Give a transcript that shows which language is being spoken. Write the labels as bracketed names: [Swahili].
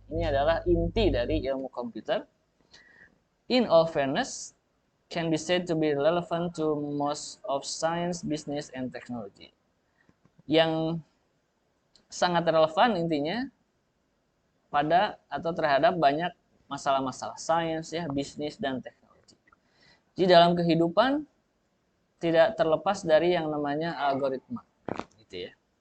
[Indonesian] Ini adalah inti dari ilmu komputer. [English] In all fairness, can be said to be relevant to most of science, business, and technology. [Indonesian] Yang sangat relevan intinya pada atau terhadap banyak masalah-masalah sains, ya, bisnis, dan teknologi. Di dalam kehidupan tidak terlepas dari yang namanya algoritma, gitu ya.